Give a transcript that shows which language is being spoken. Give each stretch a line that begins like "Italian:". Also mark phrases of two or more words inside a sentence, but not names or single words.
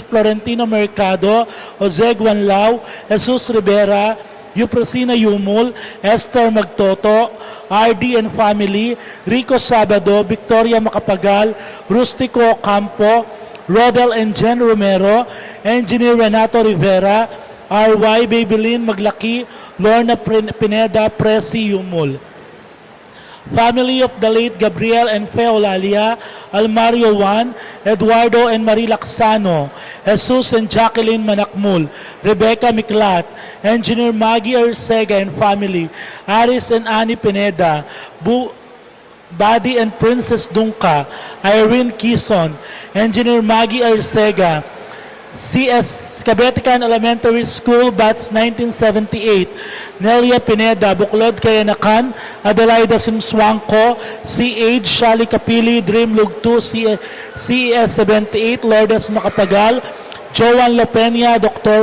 English: Florentino Mercado, Jose Guanlao, Jesus Rivera, Euprosina Yumul, Esther Magtoto, RD and family, Rico Sabado, Victoria Macapagal, Rustico Campo, Rodel and Jen Romero, Engineer Renato Rivera, RY Babylin Maglaki, Lorna Pineda, Presi Yumul. Family of the late Gabriel and Feolalia, Almario Juan, Eduardo and Marie Laxano, Jesus and Jacqueline Manakmul, Rebecca Miklat, Engineer Maggie Arcega and family, Aris and Annie Pineda, Buddy and Princess Dunca, Irene Kison, Engineer Maggie Arcega, CS Cabetican Elementary School, Batch 1978, Nelia Pineda, Buklod Kayanakan, Adelaida Simswangko, CH Shali Kapili, Dreamlug 2, CES 78, Lourdes Macapagal, Joan Lopenia, Dr.